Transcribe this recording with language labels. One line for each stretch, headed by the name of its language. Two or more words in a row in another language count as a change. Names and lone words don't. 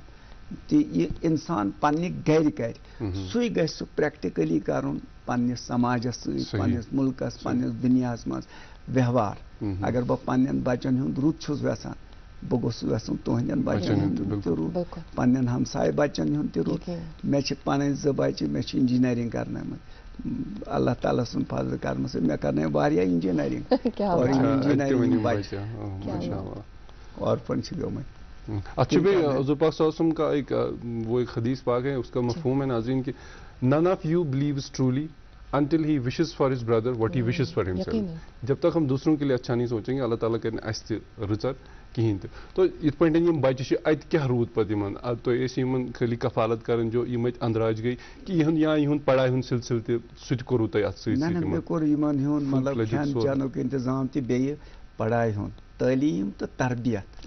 Kashmiri: تہٕ یہِ انسان پننہِ گرِ کرِ, سُے گژھِ سُہ پریکٹِکلی کرُن پننِس سماجس سۭتۍ, پننِس مُلکس, پننِس دُنیاہس منٛز ویوہار. اگر بہٕ پننٮ۪ن بچن ہُنٛد رُت چھُس یژھان, بہٕ گوٚژھُس یژھُن تُہنٛدٮ۪ن بچن ہُنٛد تہِ رُت, پننٮ۪ن ہمساے بچن ہُنٛد تہِ رُت. مےٚ چھِ پنٕنۍ 2 بچہِ, مےٚ چھِ انجینئرنگ کرنٲومٕتۍ, اللہ تعالیٰ سُنٛد فضل کرنہٕ سۭتۍ. مےٚ کرنٲے واریاہ انجینئرنگ, اور انجینئرنگ بچہِ آرفن چھِ گٔمٕتۍ.
Urdu: اچھا بھائی, حضور پاک صلی اللہ علیہ وسلم کا ایک وہ ایک حدیث پاک ہے, اس کا مفہوم ہے ناظرین کہ
English: none of you believes truly until he wishes for his brother what he wishes for himself.
Urdu: جب تک ہم دوسروں کے لیے اچھا نہیں سوچیں گے, اللہ تعالیٰ کریں
Kashmiri: اَسہِ تہِ رٕژر کِہیٖنۍ تہِ. تو یِتھ پٲٹھۍ یِم بچہِ چھِ, اَتہِ کیٛاہ روٗد پتہٕ یِمن, تُہۍ ٲسۍ یِمن خٲلی کفالت کران جو یِم اَتہِ اندراج گٔے, کہ یِہُنٛد پڑھاے ہُنٛد سلسلہٕ تہِ سُہ تہِ کوٚروٕ تۄہہِ اَتھ سۭتۍ سۭتۍ؟ مےٚ کوٚر یِمن ہُنٛد مطلب کھٮ۪ن چٮ۪نُک انتظام تہِ, بیٚیہِ پڑھاے ہُنٛد, تعلیٖم تہٕ تربیت.